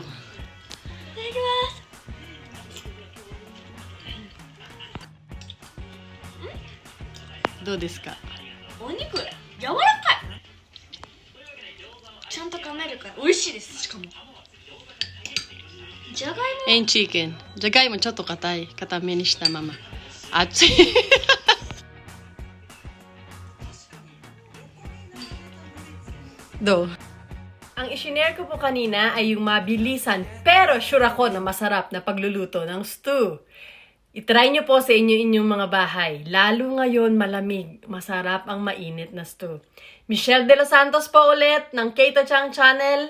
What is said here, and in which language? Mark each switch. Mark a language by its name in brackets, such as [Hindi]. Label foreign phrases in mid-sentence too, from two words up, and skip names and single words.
[Japanese] いただきます。どうですか。お肉柔らかい。ちゃんと噛めるから美味しいです。しかもじゃがいも [English] and chicken. [Japanese] じゃがいもちょっと硬い。硬めにしたまま。熱い。Do. [Filipino] Ang isinare ko po kanina ay yung mabilisan pero sure ako na masarap na pagluluto ng stew. Itry nyo po sa inyong mga bahay. Lalo ngayon malamig, masarap ang mainit na stew. Mischelle de los Santos po ulit ng Keto Chang Channel.